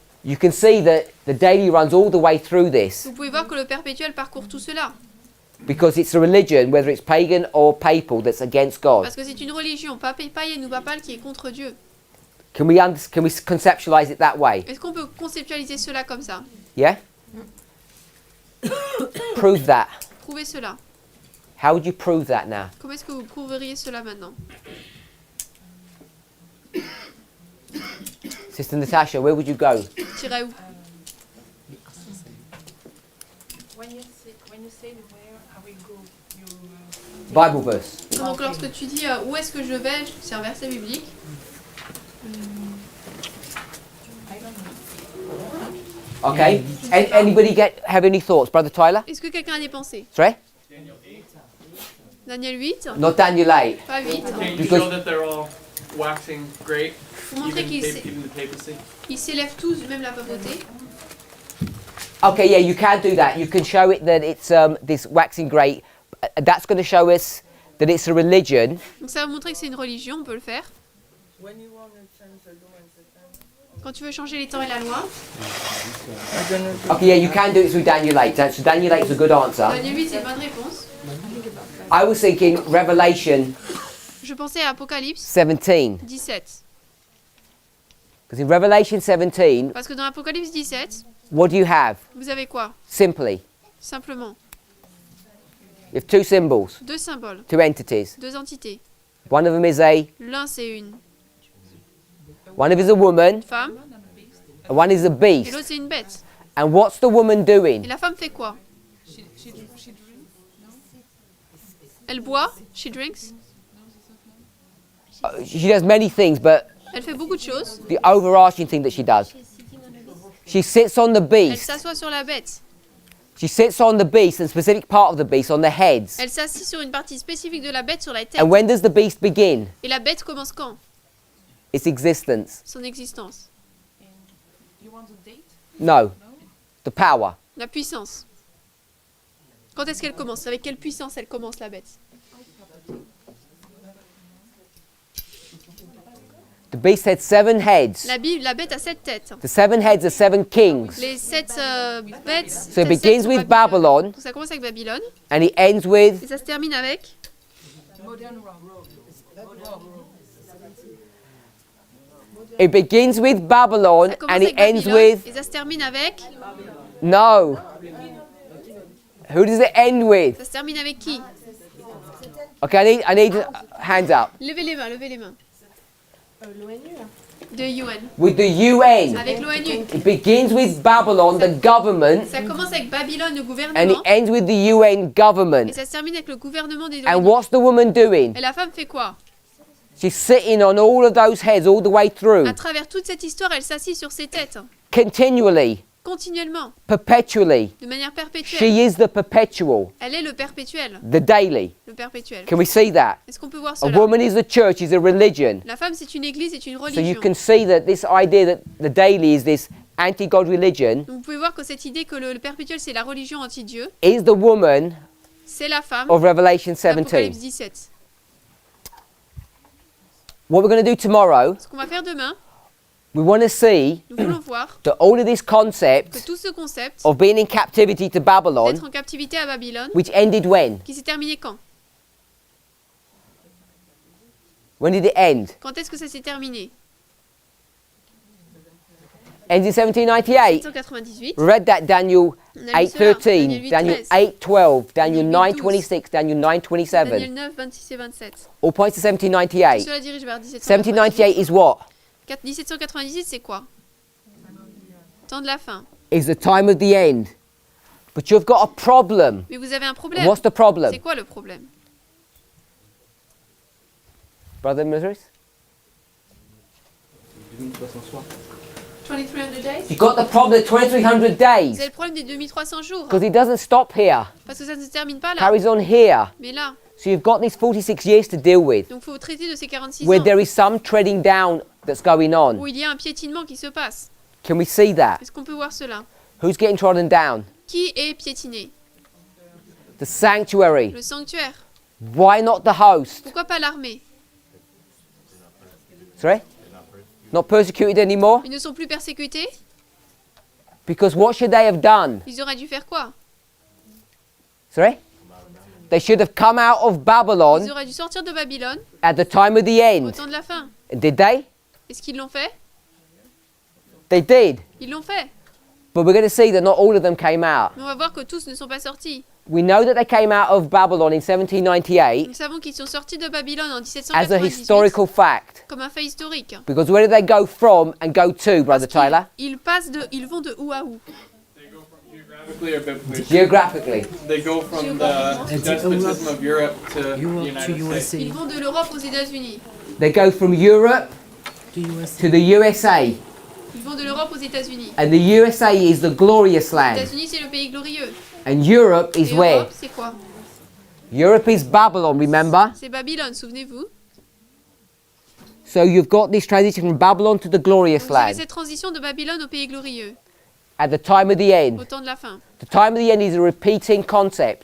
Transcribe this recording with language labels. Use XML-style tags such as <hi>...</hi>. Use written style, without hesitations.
<en>you can see that the daily runs all the way through this</en> <fr>vous pouvez voir que le perpétuel parcourt tout cela.</fr> <en>because it's a religion, whether it's pagan or papal, that's against God.</en> <fr>Parce que c'est une religion, pas païenne ou papale, qui est contre Dieu.</fr> <en>Can we conceptualize it that way?</en> <fr>Est-ce qu'on peut conceptualiser cela comme ça?</fr> <en>Yeah? Prove that.</en> <fr>Prouvez cela.</fr> <en>How would you prove that now?</en> <fr>Comment est-ce que vous prouveriez cela maintenant?</fr> <en>Sister Natasha, where would you go?</en> <fr>T'irais où?</fr> <en>When you say where I will go, you Bible verse.</en> <fr>Donc lorsque tu dis où est-ce que je vais, c'est un verset biblique.</fr> <en>I don't know. Okay. Anybody have any thoughts, Brother Tyler?</en> <fr>Est-ce que quelqu'un a des pensées?</fr> <en>Sorry? Daniel 8? Not Daniel 8.</en> <fr>Pas 8.</fr> <en>Okay, to Because- show that they're all waxing great,</en> <fr>Pour montrer</fr> <en>even the papacy.</en> <fr>qu'ils s'élèvent tous, même la papauté.</fr> <en>Okay, yeah, you can do that. You can show it that it's this waxing great. That's going to show us that it's a religion.</en> <fr>Donc ça va montrer que c'est une religion, on peut le faire. Quand tu veux changer les temps et la loi,</fr> <en>Okay, yeah, you can do it through Daniel 8. So Daniel 8 is a good answer.</en> <fr>Daniel 8 c'est une bonne réponse.</fr> <en>I was thinking Revelation</en> <fr>Je pensais à Apocalypse</fr> <en>17.</en> <fr>17.</fr> <en>Because in Revelation 17,</en> <fr>Parce que dans Apocalypse 17,</fr> <en>what do you have?</en> <fr>vous avez quoi?</fr> <en>Simply,</en> <fr>Simplement,</fr> <en>you have two symbols,</en> <fr>deux symboles,</fr> <en>two entities.</en> <fr>deux entités.</fr> <en>One of them is a</en> <fr>L'un c'est une</fr> <en>woman,</en> <fr>femme</fr> <en>and one is a</en> <fr>et</fr> <en>beast.</en> <fr>l'autre c'est une bête.</fr> <en>And what's the woman</en> <fr>Et</fr> <en>doing?</en> <fr>la femme fait quoi? Elle boit,</fr> <en>she drinks. She does many things, but</en> <fr>Elle fait beaucoup de choses.</fr> <en>the overarching thing that she does, she sits on the</en> <fr>Elle</fr> <en>beast.</en> <fr>s'assoit sur la bête.</fr> <en>She sits on the beast, and specific part of the beast, on the heads.</en> <fr>Elle s'assit sur une partie spécifique de la bête sur la tête.</fr> <en>And when does the beast begin?</en> <fr>Et la bête commence quand?</fr> <en>Its existence.</en> <fr>Son existence.</fr> <en>No, the power.</en> <fr>La puissance. Quand est-ce qu'elle commence? Avec quelle puissance elle commence la bête?</fr> <en>The beast had 7 heads.</en> <fr>La bête a 7 têtes.</fr> <en>The 7 heads are 7 kings.</en> <fr>Les 7 bêtes.</fr> <en>So it begins with Babylon,</en> <fr>Donc ça commence avec Babylone.</fr> <en>and it ends with</en> <fr>Et ça se termine avec.</fr> <en>It begins with Babylon</en> <fr>Ça commence</fr> <en>and it</en> <fr>avec</fr> <en>ends</en> <fr>Babylone,</fr> <en>with</en> <fr>et ça se termine avec.</fr> <en>no. Who does it end with?</en> <fr>Ça se termine avec qui?</fr> <en>Okay, I need hands up.</en> <fr>Levez les mains, levez les mains. De UN.</fr> <en>With the UN.</en> <fr>Avec l'ONU.</fr> <en>It begins with Babylon, the government,</en> <fr>Ça commence avec Babylone, le</fr> <en>and it</en> <fr>gouvernement.</fr> <en>ends with the UN</en> <fr>Et</fr> <en>government.</en> <fr>ça se termine avec le gouvernement des</fr> <en>And</en> <fr>ONU.</fr> <en>what's the woman doing?</en> <fr>Et la femme fait quoi?</fr> <en>She's sitting on all of those heads all the way through,</en> <fr>À travers toute cette histoire, elle s'assit sur ses têtes.</fr> <en>continually,</en> <fr>Continuellement.</fr> <en>perpetually.</en> <fr>De manière</fr> <en>She</en> <fr>perpétuelle.</fr> <en>is the perpetual,</en> <fr>Elle est le perpétuel.</fr> <en>the daily.</en> <fr>Le perpétuel.</fr> <en>Can we see that?</en> <fr>Est-ce qu'on peut voir</fr> <en>A</en> <fr>cela?</fr> <en>woman is the church, is a religion.</en> <fr>La femme, c'est une église, c'est une</fr> <en>So you</en> <fr>religion.</fr> <en>can see that this idea that the daily is this anti-God religion</en> <fr>Donc vous pouvez voir que cette idée que le perpétuel, c'est la religion anti-Dieu,</fr> <en>is the woman</en> <fr>c'est la femme</fr> <en>of Revelation 17.</en> <fr>d'Apocalypse 17.</fr> <en>What we're going to do tomorrow,</en> <fr>Ce qu'on va faire demain,</fr> <en>we want to see</en> <fr>nous voulons voir</fr> <en>that all of this</en> <fr>que</fr> <en>concept</en> <fr>tout ce concept</fr> <en>of being in captivity to Babylon,</en> <fr>d'être en captivité à Babylone,</fr> <en>which ended when?</en> <fr>qui s'est terminé quand?</fr> <en>When did it end?</en> <fr>Quand est-ce que ça s'est terminé?</fr> <en>Ends in 1798.</en> <fr>1798.</fr> <en>We read that Daniel</en> <fr>On a lu cela,</fr> <en>8:13, Daniel</en> <fr>Daniel</fr> <en>8:12, Daniel</en> <fr>Daniel</fr> <en>9:26, Daniel</en> <fr>Daniel</fr> <en>9:27.</en> <fr>9, 26 et 27.</fr> <en>All points to 1798.</en> <fr>Cela dirige vers</fr> <en>1798 is what?</en> <fr>1798, c'est quoi? Temps de la fin.</fr> <en>Is the time of the end. But you've got a problem.</en> <fr>Mais vous avez un problème.</fr> <en>What's the problem?</en> <fr>C'est quoi le problème?</fr> <en>Brother Mithras? 2300 days? You've got the problem of 2300</en> <fr>Vous</fr> <en>days.</en> <fr>avez le problème des 2300 jours.</fr> <en>Because it doesn't stop here.</en> <fr>Parce que ça ne se termine pas là.</fr> <en>Carries on here.</en> <fr>Mais là.</fr> <en>So you've got these 46 years to deal with,</en> <fr>Donc il faut traiter de ces 46</fr> <en>where</en> <fr>ans</fr> <en>there is some treading down that's going on.</en> <fr>où il y a un piétinement qui se passe.</fr> <en>Can we see that?</en> <fr>Est-ce qu'on peut voir cela?</fr> <en>Who's getting trodden down?</en> <fr>Qui est piétiné?</fr> <en>The sanctuary.</en> <fr>Le sanctuaire.</fr> <en>Why not the host?</en> <fr>Pourquoi pas l'armée?</fr> <en>Sorry? Not persecuted anymore?</en> <fr>Ils ne sont plus persécutés?</fr> <en>Because what should they have done?</en> <fr>Ils auraient dû faire quoi?</fr> <en>Sorry? They should have come out of</en> <fr>Ils</fr> <en>Babylon</en> <fr>auraient dû sortir de Babylone</fr> <en>at the time of the</en> <fr>au</fr> <en>end.</en> <fr>temps de la fin.</fr> <en>Did they?</en> <fr>Est-ce qu'ils l'ont fait?</fr> <en>They did.</en> <fr>Ils l'ont fait.</fr> <en>But we're going to see that not all of them came out.</en> <fr>Mais on va voir que tous ne sont pas sortis.</fr> <en>We know that they came out of Babylon in 1798</en> <fr>Nous savons qu'ils sont sortis de Babylone en</fr> <en>as a</en> <fr>1798</fr> <en>historical fact.</en> <fr>comme un fait historique.</fr> <en>Because where do they go from and go to, Brother Tyler?</en> <fr>Ils vont de où à où?</fr> <en>Geographically or biblically? Geographically. They go from the despotism of Europe to the United States.</en> <fr>Ils vont de l'Europe aux États-Unis.</fr> <en>They go from Europe to the USA.</en> <fr>Ils vont de l'Europe aux États-Unis.</fr> <en>And the USA is the glorious</en> <fr>Les</fr> <en>land.</en> <fr>États-Unis, c'est le pays glorieux.</fr> <en>And Europe is</en> <fr>Et</fr> <en>where?</en> <fr>Europe, c'est quoi?</fr> <en>Europe is Babylon, remember?</en> <fr>C'est Babylone, souvenez-vous.</fr> <en>So you've got this transition from Babylon to the glorious</en> <fr>Vous avez</fr> <en>land</en> <fr>cette transition de Babylone au pays glorieux,</fr> <en>at the time of the end.</en> <fr>au temps de la fin.</fr> <en>The time of the end is a repeating concept</en>